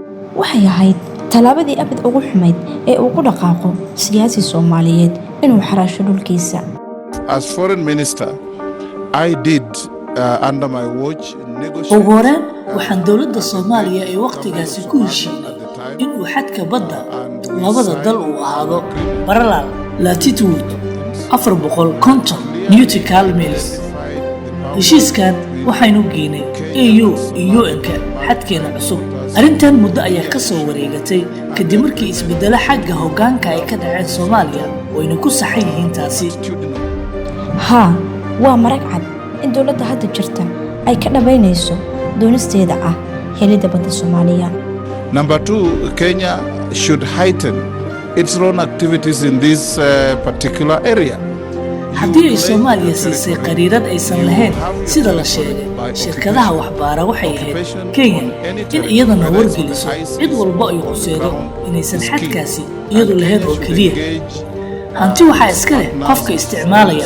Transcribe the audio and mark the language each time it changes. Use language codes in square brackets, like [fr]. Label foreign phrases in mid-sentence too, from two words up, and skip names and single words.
[so] waxay ahayd talaabadii abad ugu xumayd ee uu ku dhaqaaqo siyaasi Soomaaliyeed inuu xaraasho dhulkiisa. [en] As foreign minister, I did under my watch negotiate. [so] ugu horreyn waxaan dowladda Soomaaliya ee waqtigaasi ku heshiinay inuu xadka badda labada dal uu ahaado [en] parallel latitude 450 nautical miles. [so] heshiiskan waxaynu geynay EU iyo UN-ka xadkeena cusub. arrintan muddo ayaa ka soo wareegatay kadib markii isbedelo xagga hoggaanka ay ka dhaceen Soomaaliya wayna ku saxan yihiin taasi. haa waa marag cad in dowladda hadda jirta ay ka dhabaynayso doonisteeda ah helidda badda Soomaaliya. [en] Number two, Kenya should heighten its own activities in this particular area. [so] haddii ay Soomaaliya siisay qariirad aysan lahayn sida la sheegay shirkadaha waxbaara waxay ahayd Kenya in iyadana wargeliso cid walba ay quseedo inaysan xadkaasi iyadu lahayn oo keliya hanti waxaa iska leh qofka isticmaalaya.